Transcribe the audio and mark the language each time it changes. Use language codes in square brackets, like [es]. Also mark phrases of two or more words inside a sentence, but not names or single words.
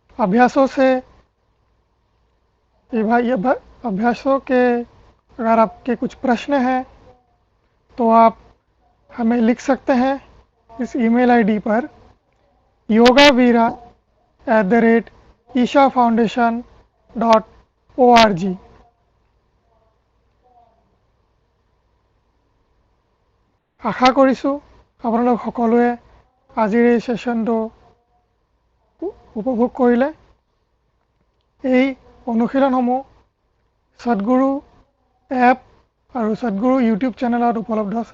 [hi] अभ्यासों से अभ्यासों के अगर आपके कुछ प्रश्न हैं तो आप हमें लिख सकते हैं इस ईमेल आईडी पर yogaveera@ishafoundation.org। [as] আশা কৰিছোঁ আপোনালোক সকলোৱে আজিৰ এই সেশনটো উপভোগ কৰিলে। এই অনুশীলনসমূহ সদগুৰু এপ আৰু সদগুৰু ইউটিউব চেনেলত উপলব্ধ আছে।